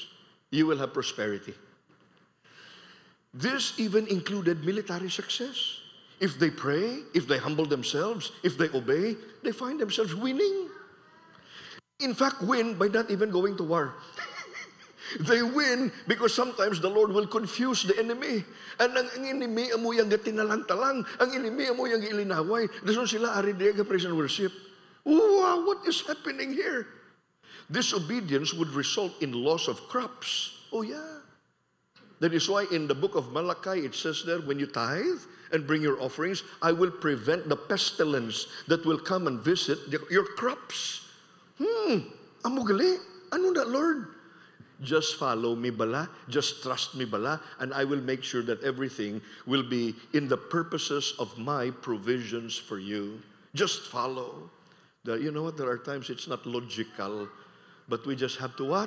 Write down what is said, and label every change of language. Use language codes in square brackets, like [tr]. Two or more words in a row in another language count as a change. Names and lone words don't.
[en] You will have prosperity. This even included military success. If they pray, if they humble themselves, if they obey, they find themselves winning. In fact, win by not even going to war. They win because sometimes the Lord will confuse the enemy. [hil] And ang enemy, amo yung tinalang-talang. Ang enemy, amo yung ilinaway. Dason sila ari diya praise and worship. [en] Wow, what is happening here? Disobedience would result in loss of crops. Oh yeah. That is why in the book of Malachi, it says there, when you tithe and bring your offerings, I will prevent the pestilence that will come and visit your crops. [hil] Amo gali? Ano na, Lord? [en] Just follow me bala, just trust me bala, and I will make sure that everything will be in the purposes of my provisions for you. Just follow. You know what? There are times it's not logical, but we just have to what?